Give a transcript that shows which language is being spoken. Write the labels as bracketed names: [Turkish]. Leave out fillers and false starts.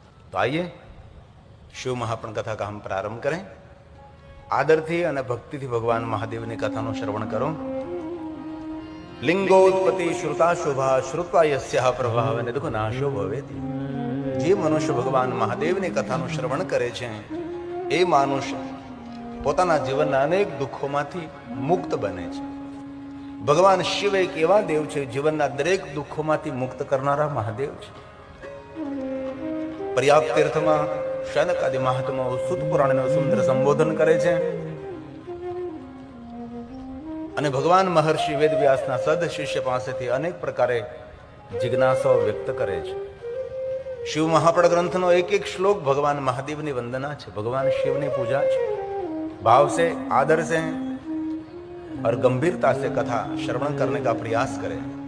[Hindi] તો આइए शिव महापुराण कथा का हम प्रारंभ करें. [Gujarati] आदरથી અને ભક્તિથી ભગવાન મહાદેવની કથાનું શ્રવણ કરો. [Sanskrit] લિંગોત્પત્તિ શ્રુતા શોભા શ્રુત્વા યસ્યા પ્રભાવ નિદુઃખ નાશો ભવેતિ. [Gujarati] જે મનુષ્ય ભગવાન મહાદેવની કથાનું શ્રવણ કરે છે એ મનુષ્ય પોતાના જીવનના અનેક દુઃખોમાંથી મુક્ત બને છે. ભગવાન શિવ એક એવા દેવ છે જીવનના દરેક દુઃખોમાંથી મુક્ત કરનારા મહાદેવ છે. પર્યાપ્ત તીર્થમાં શનક આદિ મહાત્માઓ સુત પુરાણનું સુંદર સંબોધન કરે છે અને ભગવાન મહર્ષિ વેદવ્યાસના સદ શિષ્ય પાસેથી અનેક પ્રકારે જિજ્ઞાસાઓ વ્યક્ત કરે છે. શિવ મહાપુરાણ ગ્રંથનો એક એક શ્લોક ભગવાન મહાદેવની વંદના છે, ભગવાન શિવની પૂજા છે. [Hindi] भाव से, आदर से और गंभीरता से कथा श्रवण करने का प्रयास करें.